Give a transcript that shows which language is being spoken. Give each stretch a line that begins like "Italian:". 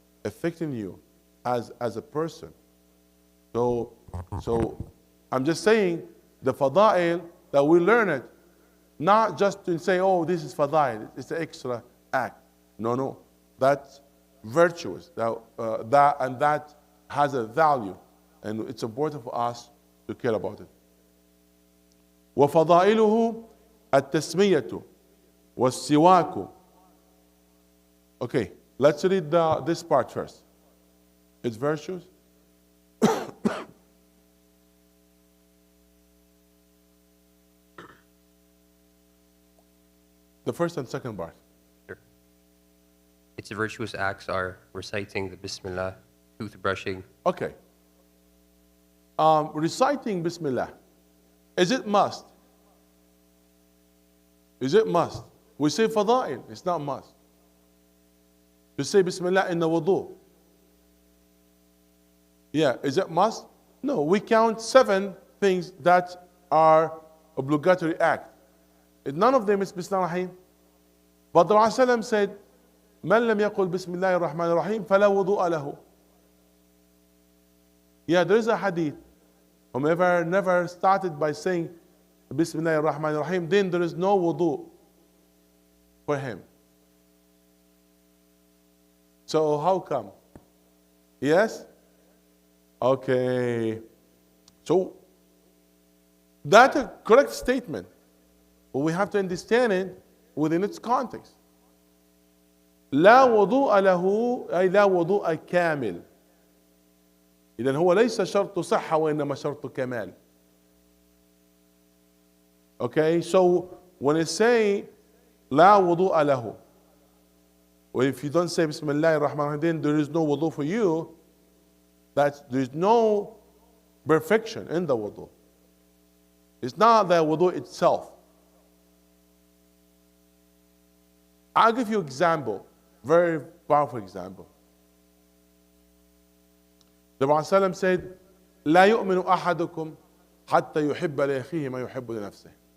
English: Affecting you as a person. So I'm just saying the fada'il that we learn it, not just to say, oh, this is fada'il, it's an extra act. No. That's virtuous. That has a value. And it's important for us to care about it.
Arabic: وفضائله التسمية والسواك.
English: Okay, let's read this part first. It's virtues. The first and second part. Sure. Its virtuous acts are reciting the Bismillah, toothbrushing. Okay. Reciting Bismillah. Is it must? Is it must? We say fada'il, it's not must. To say Bismillah in the wudu. Yeah, is it must? No, we count 7 things that are obligatory act. None of them is Bismillah ar-Rahim. But the Prophet said,
Arabic: من لم يقل بسم الله الرحمن الرحيم فلا وضوء له.
English: Yeah, there is a hadith. Whomever never started by saying Bismillah ar-Rahman ar-Rahim, then there is no wudu for him. So how come? Yes? Okay. So that's a correct statement. But we have to understand it within its context.
Arabic: لا وضوء له أي لا وضوء كامل. إذن هو ليس شرط صحة وإنما شرط كمال.
English: Okay, so when I say
Arabic: لا وضوء له,
English: or if you don't say Bismillah ar-Rahman ar-Rahim, then there is no wudu for you, that there is no perfection in the wudu. It's not the wudu itself. I'll give you an example, very powerful example. The Prophet said,
Arabic: لا يؤمن أحدكم حتى يحب لأخيه ما يحب لنفسه.